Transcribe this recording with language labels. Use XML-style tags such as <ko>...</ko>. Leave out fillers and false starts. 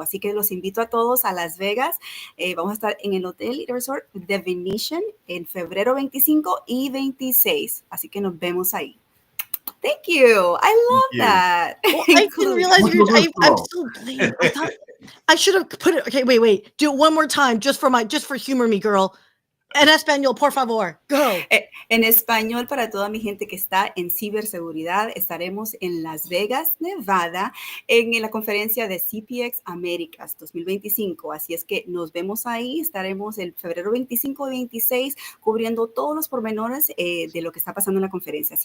<es>Así que los invito a todos a Las Vegas. Vamos a estar en el Hotel y Resort The Venetian en febrero 25 y 26. Así que nos vemos ahí.</es> <en>Thank you. I love that. Well, I didn't realize I'm so late. I thought I should have put it. Okay, wait. Do it one more time, just for humor me, girl.</en> <es>En español, por favor. Go. En español, para toda mi gente que está en ciberseguridad, estaremos en Las Vegas, Nevada, en la conferencia de CPX Américas 2025. Así es que nos vemos ahí. Estaremos el febrero 25 y 26 cubriendo todos los pormenores de lo que está pasando en la conferencia.</es>